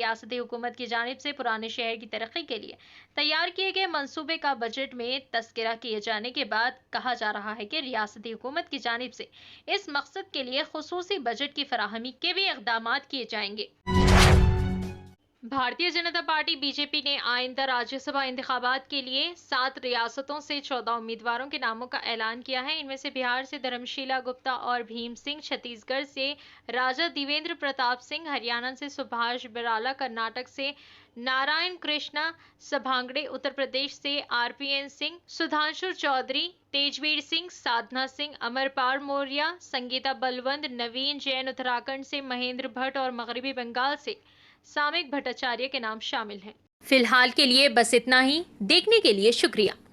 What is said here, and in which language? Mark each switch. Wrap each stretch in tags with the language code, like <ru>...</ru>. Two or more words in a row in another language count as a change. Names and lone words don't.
<ur>ریاستی حکومت کی جانب سے پرانے شہر کی ترقی کے لیے تیار کیے گئے منصوبے کا بجٹ میں تذکرہ کیے جانے کے بعد کہا جا رہا ہے کہ ریاستی حکومت کی جانب سے اس مقصد کے لیے خصوصی بجٹ کی فراہمی کے بھی اقدامات کیے جائیں گے۔ بھارتیہ جنتا پارٹی بی جے پی نے آئندہ راجیہ سبھا انتخابات کے لیے 7 ریاستوں سے 14 امیدواروں کے ناموں کا اعلان کیا ہے۔ ان میں سے بہار سے دھرمشیلا گپتا اور بھیم سنگھ، چھتیس گڑھ سے راجا دیویندر پرتاپ سنگھ، ہریانہ سے سبھاش برالا، کرناٹک سے نارائن کرشنا سبھانگڑے، اتر پردیش سے آر پی این سنگھ، سدھانشو چودھری، تیجویر سنگھ، سادھنا سنگھ، امرپال موریہ، سنگیتا بلوند، نوین جین، اتراکھنڈ سے مہیندر بھٹ اور مغربی بنگال سے سامک بھٹاچاریہ کے نام شامل ہیں۔ فی الحال کے لیے بس اتنا ہی۔ دیکھنے کے لیے شکریہ۔</ur>